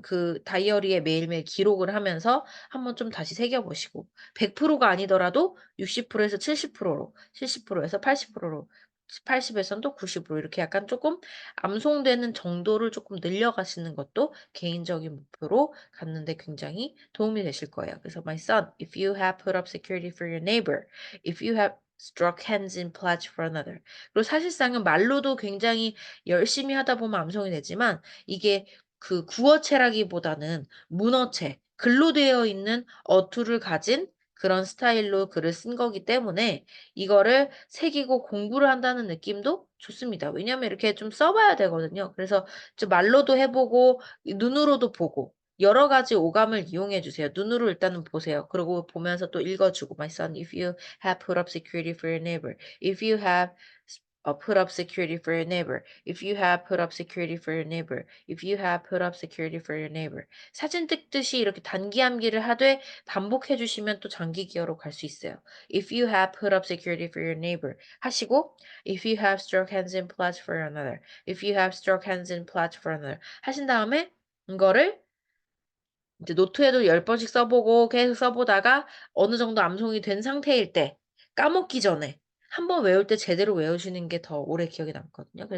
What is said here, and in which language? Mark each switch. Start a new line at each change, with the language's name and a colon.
Korean: 그 다이어리에 매일매일 기록을 하면서 한번 좀 다시 새겨보시고 100%가 아니더라도 60%에서 70%로 70%에서 80%로 80에선 또 90으로 이렇게 약간 조금 암송되는 정도를 조금 늘려가시는 것도 개인적인 목표로 갖는 데 굉장히 도움이 되실 거예요. 그래서
English: My son, if you have put up security for your neighbor, if you have struck hands in pledge for another.
Korean: 그리고 사실상은 말로도 굉장히 열심히 하다 보면 암송이 되지만 이게 그 구어체라기보다는 문어체, 글로 되어 있는 어투를 가진 그런 스타일로 글을 쓴 거기 때문에 이거를 새기고 공부를 한다는 느낌도 좋습니다. 왜냐하면 이렇게 좀 써봐야 되거든요. 그래서 좀 말로도 해보고 눈으로도 보고 여러 가지 오감을 이용해 주세요. 눈으로 일단은 보세요. 그리고 보면서 또 읽어주고
English: My son, if you have put up security for your neighbor, if you have put up security for your neighbor, if you have put up security for your neighbor, if you have put up security for your neighbor.
Korean: 사진 찍듯이 이렇게 단기 암기를 하되 반복해 주시면 또 장기 기어로 갈 수 있어요.
English: If you have put up security for your neighbor
Korean: 하시고
English: if you have struck hands in pledge for another,
Korean: if you have struck hands in pledge for another 하신 다음에 이거를 이제 노트에도 10번씩 써보고 계속 써보다가 어느 정도 암송이 된 상태일 때 까먹기 전에 한 번 외울 때 제대로 외우시는 게 더 오래 기억에 남거든요.